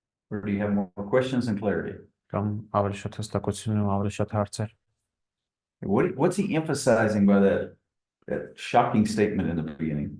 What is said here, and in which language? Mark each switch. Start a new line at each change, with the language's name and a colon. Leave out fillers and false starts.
English: Or do you have more questions and clarity?
Armenian: կամ ավելի շատ հստակություն ու ավելի շատ հարցեր։
English: What's he emphasizing by that shocking statement in the beginning?